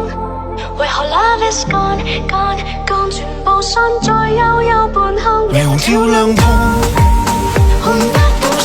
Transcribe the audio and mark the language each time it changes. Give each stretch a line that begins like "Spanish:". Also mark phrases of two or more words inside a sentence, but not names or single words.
Cantonese: 為何
English: love is gone gone gone，
Cantonese: 全部散在幽幽半空，霓虹照亮痛，換不